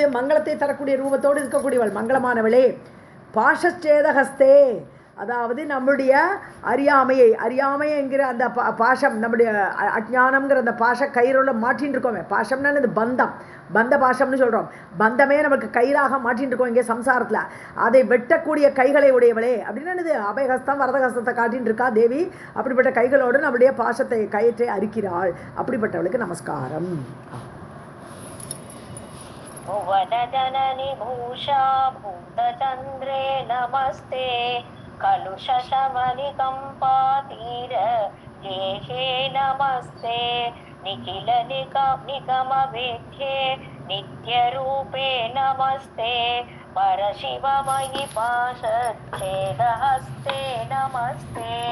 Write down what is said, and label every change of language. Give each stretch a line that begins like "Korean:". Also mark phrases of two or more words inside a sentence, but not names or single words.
Tamil: மங்களத்தை தரக்கூடிய ரூபத்தோடு இருக்கக்கூடியவள், மங்களமானவளே. பாஷச்சேதஹஸ்தே, அதாவது நம்முடைய அறியாமை என்கிற அந்த பாஷம், நம்முடைய அஜ்ஞானம்ங்கிற அந்த பாஷ கயிறுல மாட்டின்னு இருக்கோமே. பாஷம்னா இது பந்தம், பந்த பாஷம்னு சொல்கிறோம். பந்தமே நமக்கு கயிறாக மாட்டின்னு இருக்கோம் இங்கே சம்சாரத்தில். அதை வெட்டக்கூடிய கைகளை உடையவளே அப்படின்னு என்னது? அபயஹஸ்தம் வரதஹஸ்தத்தை காட்டின்னு இருக்கா தேவி. அப்படிப்பட்ட கைகளோடு நம்முடைய பாஷத்தை கயிற்றை அரிக்கிறாள். அப்படிப்பட்டவளுக்கு நமஸ்காரம்.
Sanskrit: भुवनजननि भूषा भूतचन्द्रे नमस्ते कलुषशमनिकम्पातीर देहे नमस्ते निखिल निगमवेद्ये नित्यरूपे नमस्ते परशिवमयि पाशच्छेदहस्ते नमस्ते